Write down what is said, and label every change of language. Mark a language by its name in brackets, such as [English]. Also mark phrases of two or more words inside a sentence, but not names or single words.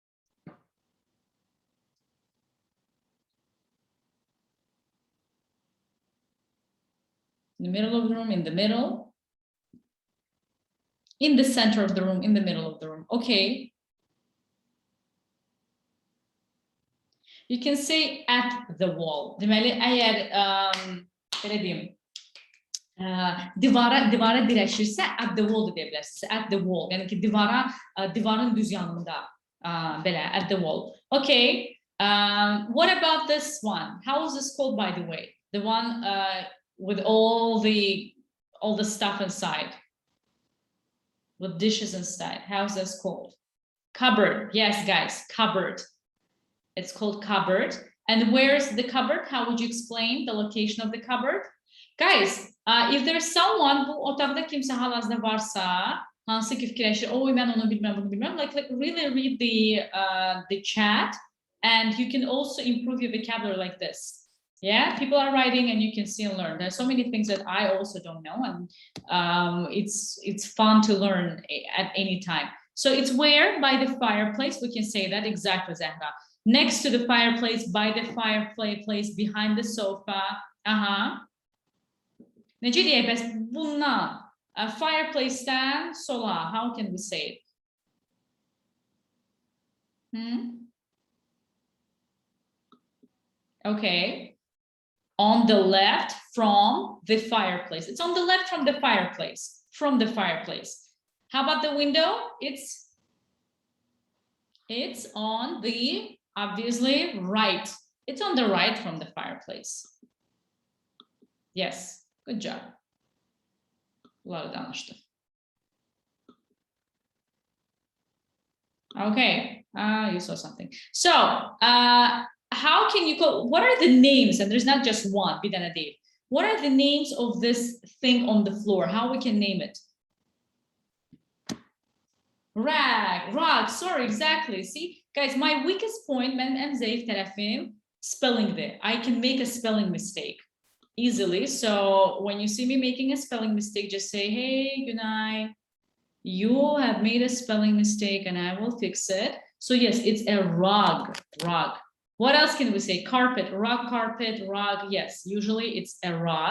[English] In the middle of the room, in the middle. In the center of the room, in the middle of the room. Okay. You can say at the wall. [Azerbaijani] Deməli, əgər belə deyim, divara dirəşirsə [English] at the wall [Azerbaijani] da deyə bilərsiniz. [English] At the wall. [Azerbaijani] Yəni ki, divarın düz yanında belə [English] at the wall. [Azerbaijani] Okay. [English] What about this one? How is this called, by the way? The one with all the stuff inside, with dishes inside. How's this called? Cupboard. Yes, guys, cupboard. It's called cupboard. And where's the cupboard? How would you explain the location of the cupboard? Guys, if there's someone [Azerbaijani] bu otaqda kimsə hal-hazırda varsa, hansı ki fikirləşir, oy mən onu bilməm, bunu bilməm, [English] like really read the chat, and you can also improve your vocabulary like this. Yeah, people are writing and you can see and learn. There's so many things that I also don't know, and it's fun to learn at any time. So it's where? By the fireplace. We can say that exactly, Zahra. Next to the fireplace, by the fireplace, behind the sofa. [Azerbaijani] Necə deyək, bəs bundan, fireplace'dən sola, [English] how can we say it? Okay. On the left from the fireplace. It's on the left from the fireplace. From the fireplace. How about the window? It's on the, obviously, right. It's on the right from the fireplace. Yes, good job. [Azerbaijani] Bunları danıştık. [English] Okay, you saw something. So, how can you call, what are the names? And there's not just one, [Azerbaijani] bir dənə deyil. [English] What are the names of this thing on the floor? How we can name it? Rag, sorry, exactly. See, guys, my weakest point, [Azerbaijani] mən ən zəif tərəfim, spelling'dir. [English] I can make a spelling mistake easily. So when you see me making a spelling mistake, just say, hey, Günay, you have made a spelling mistake and I will fix it. So yes, it's a rug. What else can we say? Carpet, rug, carpet, rug. Yes, usually it's a rug.